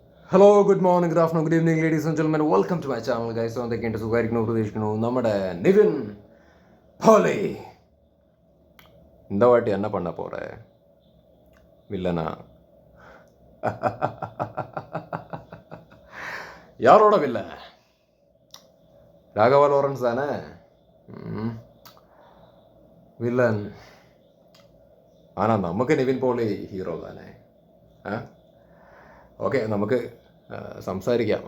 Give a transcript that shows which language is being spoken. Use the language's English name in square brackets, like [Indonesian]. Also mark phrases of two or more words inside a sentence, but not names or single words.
[English] Hello, good morning, good afternoon, good evening ladies and gentlemen. welcome to my channel guys. [Malayalam] എന്തൊക്കെയുണ്ട്? സുഖമായിരിക്കുന്നു പ്രതീക്ഷിക്കുന്നു. നമ്മുടെ നിവിൻ പോളി [Tamil] இந்த வாட்டி என்ன பண்ண போற வில்லனா? யாரோட வில்லன்? ராகவா லாரன்ஸ் தானே வில்லன். [Malayalam] ஆனால் നമുക്ക് നിവിൻ പോളി ഹീറോ തന്നെ. ഓക്കെ, നമുക്ക് സംസാരിക്കാം.